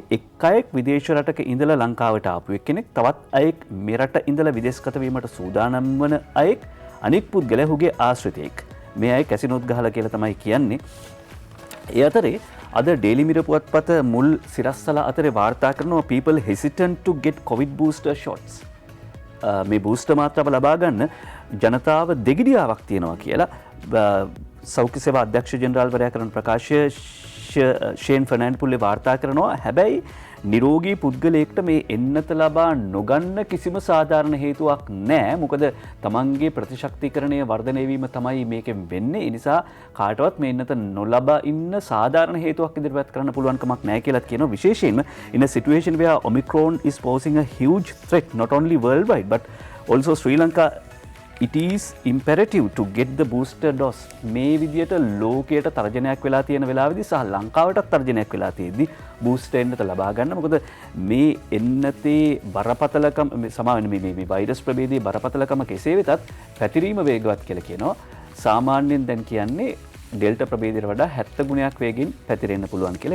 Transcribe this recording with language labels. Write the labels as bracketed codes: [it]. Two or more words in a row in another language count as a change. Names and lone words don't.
[si] එක් අයෙක් විදේශ රටක ඉඳලා ලංකාවට ආපු එක්කෙනෙක්, තවත් අයෙක් මෙරට ඉඳලා විදේශගත වීමට සූදානම් වන අයෙක්, අනෙක් පුද්ගලයා ඔහුගේ ආශ්‍රිතයෙක්. මේ අය කැසිනෝත් ගහලා කියලා තමයි කියන්නේ. ඒ අතරේ අද ඩේලි මිරර් පුවත්පත මුල් සිරස්වල අතරේ වාර්තා කරනවා [en] people hesitant to get covid booster shots. [si] මේ බූස්ටර් මාත්‍රාව ලබා ගන්න ජනතාව දෙගිඩියාවක් තියෙනවා කියලා සෞඛ්‍ය සේවා අධ්‍යක්ෂ ජෙනරාල්වරයා කරන ප්‍රකාශය ෂේන් ෆර්නෑන්ඩ් පුල්ලේ වාර්තා කරනවා. හැබැයි නිරෝගී පුද්ගලයෙක්ට මේ එන්නත ලබා නොගන්න කිසිම සාධාරණ හේතුවක් නැහැ. මොකද තමන්ගේ ප්‍රතිශක්තිකරණය වර්ධනය වීම තමයි මේකෙන් වෙන්නේ. ඒ නිසා කාටවත් මේ එන්නත නොලබා ඉන්න සාධාරණ හේතුවක් ඉදිරිපත් කරන්න පුළුවන් කමක් නැහැ කියලා කියනවා. [en] විශේෂයෙන්ම in a situation where Omicron is posing a huge threat not only worldwide but also Sri Lanka, it is imperative to get the booster dose. [si] මේ විදියට ලෝකයට තර්ජනයක් වෙලා තියෙන වෙලාවෙදී සහ ලංකාවටත් තර්ජනයක් වෙලා තියෙද්දි බූස්ටර් එන්නත ලබා ගන්න. මොකද මේ එන්නතේ බරපතලකම සමාවෙන්න මේ වෛරස් ප්‍රභේදයේ බරපතලකම කෙසේ වෙතත් පැතිරීම වේගවත් කියලා කියනවා. සාමාන්‍යයෙන් දැන් කියන්නේ ඩෙල්ටා ප්‍රභේදයට වඩා 70 ගුණයක් වේගෙන් පැතිරෙන්න පුළුවන් කියලා.